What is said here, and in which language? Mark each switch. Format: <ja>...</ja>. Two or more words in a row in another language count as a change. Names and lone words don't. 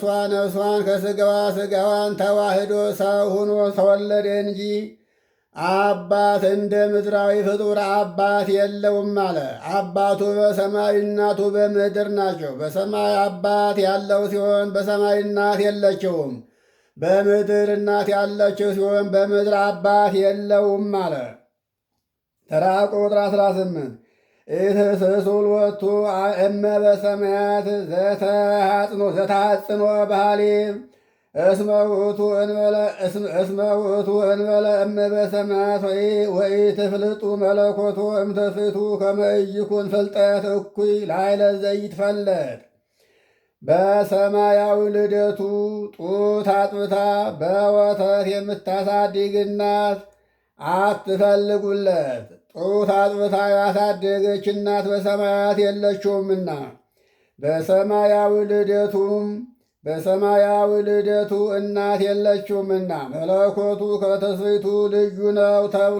<am>ነፍሷን ከሥጋዋ ሥጋዋን ተዋህዶ ሰው ሆኖ ተወለደ እንጂ አባት እንደ ምድራዊ ፍጡር አባት የለውም አለ። አባቱ በሰማይ እናቱ በምድር ናቸው። በሰማይ አባት ያለው ሲሆን በሰማይ እናት የለችውም። በምድር እናት ያለችው ሲሆን በምድር አባት የለውም አለ። ተራ ቁጥር 18</am> <gez>ኢትህስሱ ሎቱ እመ በሰማያት ዘተሐጽኖ ባህሊብ እስመ ውእቱ እንበለ እመ በሰማያት ወኢትፍልጡ መለኮቱ እምትፍቱ ከመ ኢይኩን ፍልጠት እኩይ ላዕለ ዘይትፈለጥ።</gez> <am>በሰማያዊ ልደቱ ጡት አጥብታ በወተት የምታሳድግ እናት አትፈልጉለት። ጡት አጥብታ ያሳደገች እናት በሰማያት የለችውምና በሰማያዊ ልደቱ እናት የለችውምና መለኮቱ ከተስፊቱ ልዩ ነው ተብሎ</am>